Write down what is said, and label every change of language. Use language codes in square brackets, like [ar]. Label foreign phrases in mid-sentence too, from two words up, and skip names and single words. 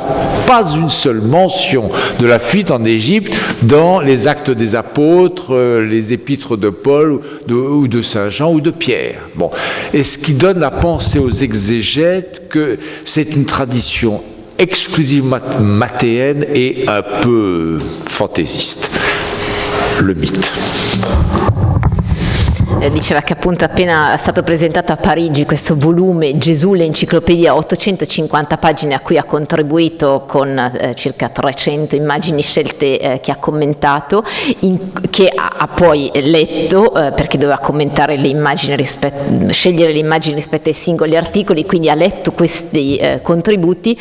[fr] Pas une seule mention de la fuite en Égypte dans les Actes des Apôtres, les épîtres de Paul ou de Saint Jean ou de Pierre. Bon. Et ce qui donne à penser aux exégètes que c'est une tradition exclusivement mathéenne et un peu fantaisiste, le mythe. [it] Diceva che appunto appena è stato presentato a Parigi questo volume Gesù l'enciclopedia, 850 pagine a cui ha contribuito con circa 300 immagini scelte che ha commentato, che ha poi letto perché doveva commentare le immagini scegliere le immagini rispetto ai singoli articoli, quindi ha letto questi contributi.